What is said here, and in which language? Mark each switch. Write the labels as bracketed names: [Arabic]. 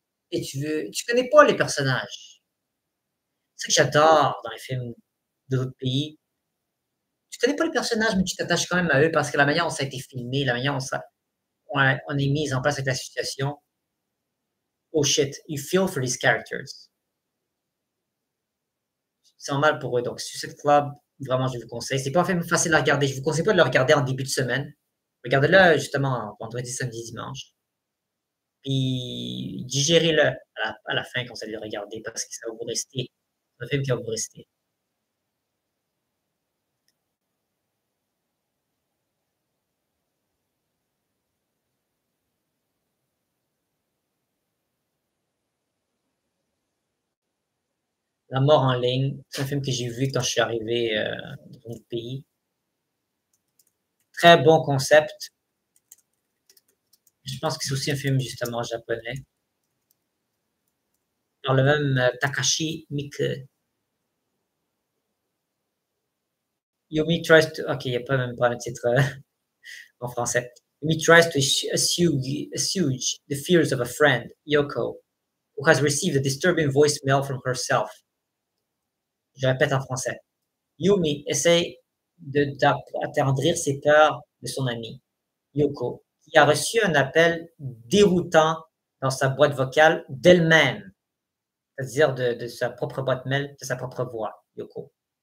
[French] Et tu connais pas les personnages. C'est ça que j'adore dans les films d'autres pays. Tu connais pas les personnages, mais tu t'attaches quand même à eux parce que la manière dont ça a été filmé, la manière dont on est mise en place avec la situation. [English] Oh shit, you feel for these characters. [French] C'est normal pour eux. Donc, Suicide Club, vraiment, je vous conseille. C'est pas un film facile à regarder. Je vous conseille pas de le regarder en début de semaine. Regardez-le justement vendredi, samedi, dimanche. Puis digérez-le à la fin quand vous allez le regarder parce que ça va vous rester. C'est un film qui va vous rester. La mort en ligne, c'est un film que j'ai vu quand je suis arrivé dans notre pays. Très bon concept. Je pense que c'est aussi un film justement japonais. Par le même Takashi Miike. [English] Yumi tries to. [French] Ok, il n'y a pas même pas le titre en français. [English] Yumi tries to assuage the fears of a friend, Yoko, who has received a disturbing voicemail from herself. [French] Je répète en français. Yumi essaie d'attendrir ses peurs de son amie, Yoko, qui a reçu un appel déroutant dans sa boîte vocale d'elle-même, c'est-à-dire de sa propre boîte mail, de sa propre voix, Yoko.